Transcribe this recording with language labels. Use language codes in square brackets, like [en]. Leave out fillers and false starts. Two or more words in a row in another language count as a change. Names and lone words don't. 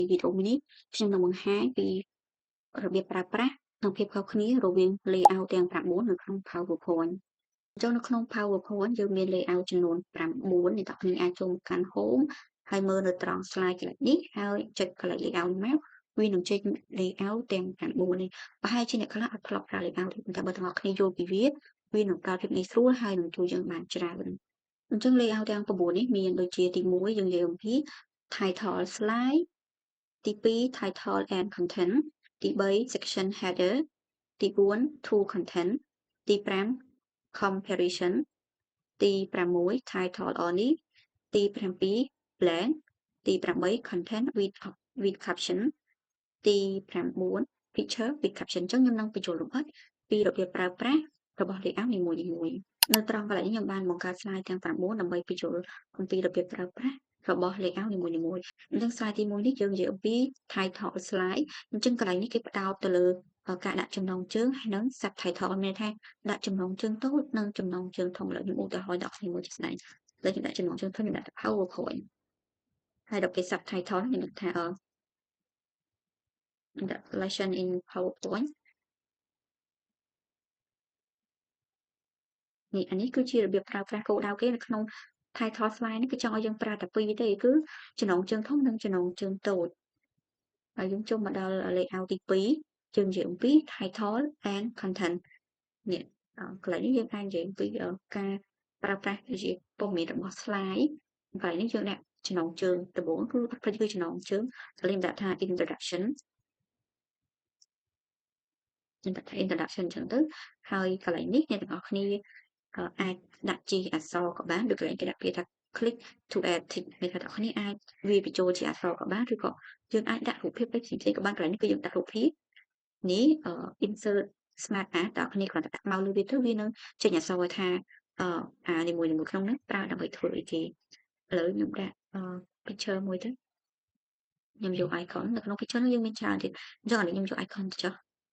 [km] វីដេអូនេះខ្ញុំនឹងបង្ហាញពីរបៀបប្រើប្រាស់និងភាពខុសគ្នារវាង layout ទាំង9នៅក្នុង PowerPoint អញ្ចឹងនៅក្នុង PowerPoint យើងមាន layout ចំនួន9អ្នកទាំងគ្នាអាចចូលមកកាន់ Home ហើយមើលនៅត្រង់ slide កន្លែងនេះហើយចុចកន្លែង layout មកវានឹងចេញ layout ទាំង9នេះប្រហែលជាអ្នកខ្លះអត់ធ្លាប់ប្រើ layout ទេប៉ុន្តែបើទាំងអស់គ្នាយល់ពីវានឹង ប្រើភាពងាយស្រួលហើយនឹងជួយយើងបានច្រើនអញ្ចឹង layout ទាំង9នេះមានដូចជាទី1យើងនិយាយអំពី [en] title slide [km] ទី2 [en] title and content [km] ទី3 [en] section header [km] ទី4 [en] to content [km] ទី5 comparison ទី6 [en] title only [km] ទី7 blank ទី8 [en] content with caption [km] ទី9 [en] picture with caption [km] អញ្ចឹងខ្ញុំនឹងបញ្ចូលលម្អិត ពីរបៀបប្រើប្រាស់របស់ layout នីមួយៗនៅត្រង់កន្លែងនេះខ្ញុំបានបង្កើត slide ទាំង9ដើម្បីបញ្ចូលអំពីរបៀបប្រើប្រាស់របស់ layout នីមួយៗអញ្ចឹង slide ទី1នេះយើងនិយាយអំពី [en] title slide [km] អញ្ចឹងកន្លែងនេះគេផ្ដោតទៅលើការដាក់ចំណងជើងហើយនិង subtitle មានថាដាក់ចំណងជើងតូចនិងចំណងជើងធំឥឡូវខ្ញុំឧទាហរណ៍ដាក់គ្នាមួយជាស្ដែងឥឡូវខ្ញុំដាក់ចំណងជើងធំខ្ញុំដាក់ PowerPoint ហើយដល់ពេល subtitle ខ្ញុំដាក់ថា [en] lesson in PowerPoint [km] នេះគឺជារបៀបប្រើប្រាស់គោលដៅគេនៅក្នុង title slide នេះគឺចង់ឲ្យយើងប្រើ តែពីរទេគឺចំណងជើងធំនិងចំណងជើងតូចហើយយើងចូលមកដល់ layout ទី2យើងនិយាយអំពី [en] title and content [km] នេះកន្លែងនេះយើងអាចនិយាយអំពីការប្រើប្រាស់ជាព័ត៌មានរបស់ slide កន្លែងនេះយើងដាក់ចំណងជើងដំបូងគឺអត់ភ្លេចគឺចំណងជើងឥឡូវខ្ញុំដាក់ថា introduction ខ្ញុំដាក់ថា introduction អញ្ចឹងទៅហើយកន្លែងនេះអ្នកទាំងអស់គ្នាអាចដាក់ជាអក្សរក៏បានឬកន្លែងគេដាក់ពាក្យថា click [en] to add text [km] មានថាអ្នកគ្នាអាចវាបញ្ចូលជាអក្សរក៏បានឬក៏យើងអាចដាក់រូបភាពផ្សេងៗក៏បានកន្លែងនេះគឺយើងដាក់រូបភាពនេះ [en] insert smart art [km] អ្នកគ្នាគ្រាន់តែដាក់មកលើវាទៅវានឹងចេញអក្សរថានីមួយៗក្នុងនោះប្រើដើម្បីធ្វើអីគេឥឡូវខ្ញុំដាក់picture មួយទៅខ្ញុំយក icon នៅក្នុង picture នោះយើងមានច្រើនទៀតអញ្ចឹងឥឡូវខ្ញុំយក icon ទៅចុះ